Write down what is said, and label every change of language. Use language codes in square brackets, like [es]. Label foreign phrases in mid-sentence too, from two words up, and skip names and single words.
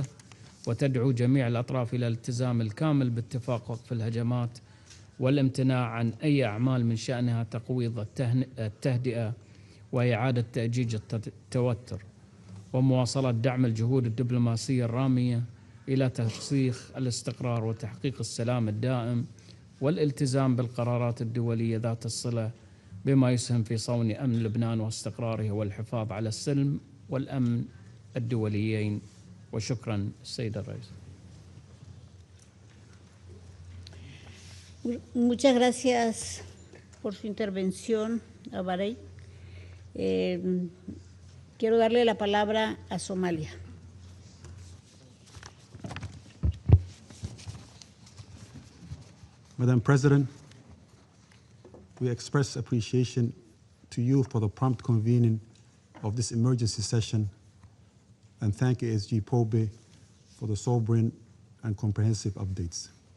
[ar] وتدعو جميع الأطراف إلى الالتزام الكامل باتفاق وقف الهجمات والامتناع عن أي أعمال من شأنها تقويض التهدئة وإعادة تأجيج التوتر، ومواصلة دعم الجهود الدبلوماسية الرامية إلى ترسيخ الاستقرار وتحقيق السلام الدائم والالتزام بالقرارات الدولية ذات الصلة بما يسهم في صون أمن لبنان واستقراره والحفاظ على السلم والأمن الدوليين. وشكرا السيد الرئيس. [es] Muchas gracias por su intervención a Bahrein. Quiero darle la palabra a Somalia. [en] Madam President, we express appreciation to you for the prompt convening of this emergency session and thank ASG POBE for the sovereign and comprehensive updates.